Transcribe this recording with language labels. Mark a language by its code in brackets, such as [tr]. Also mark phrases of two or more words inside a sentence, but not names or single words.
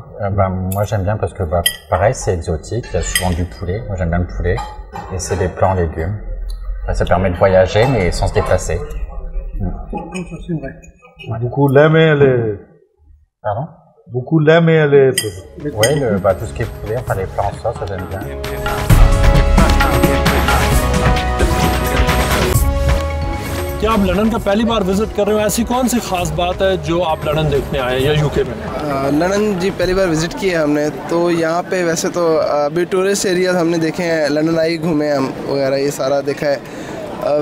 [fr] Moi j'aime bien parce que pareil c'est exotique, il y a souvent du poulet. Moi j'aime bien le poulet et c'est des plats en légumes. Après, ça permet de voyager mais sans se déplacer. C'est vrai. Ouais. Beaucoup l'aiment les. Pardon? Beaucoup l'aiment les. Oui, tout ce qui est poulet, enfin les plats en sauce, ça j'aime bien. [hi] क्या आप लंदन का पहली बार विजिट कर रहे हो? ऐसी कौन सी खास बात है जो आप लंदन देखने आए या यूके में? लंदन जी पहली बार विजिट किए हमने, तो यहाँ पे वैसे तो अभी [en] tourist areas [hi] हमने देखे हैं, लंदन आई घूमे हम वगैरह, ये सारा देखा है।